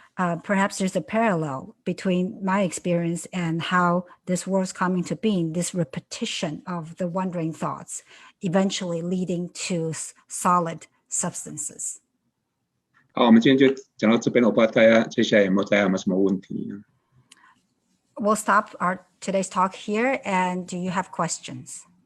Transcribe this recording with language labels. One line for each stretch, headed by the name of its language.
English: perhaps there's a parallel between my experience and how this world's coming to being, this repetition of the wandering thoughts, eventually leading to solid substances.
Chinese: 好，我们今天就讲到这边，我不知道大家接下来有没有什么问题呢？
English: We'll stop our today's talk here, and do you have questions?